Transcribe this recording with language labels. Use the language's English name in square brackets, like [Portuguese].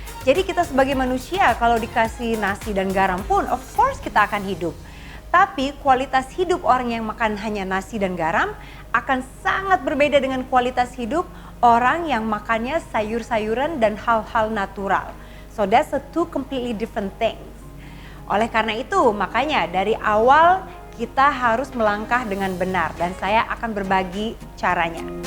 [Indonesian] Jadi kita sebagai manusia kalau dikasih nasi dan garam pun [English] of course [Indonesian] kita akan hidup. Tapi kualitas hidup orang yang makan hanya nasi dan garam akan sangat berbeda dengan kualitas hidup orang yang makannya sayur-sayuran dan hal-hal natural. [English] So that's a two completely different things. [Indonesian] Oleh karena itu makanya dari awal kita harus melangkah dengan benar dan saya akan berbagi caranya.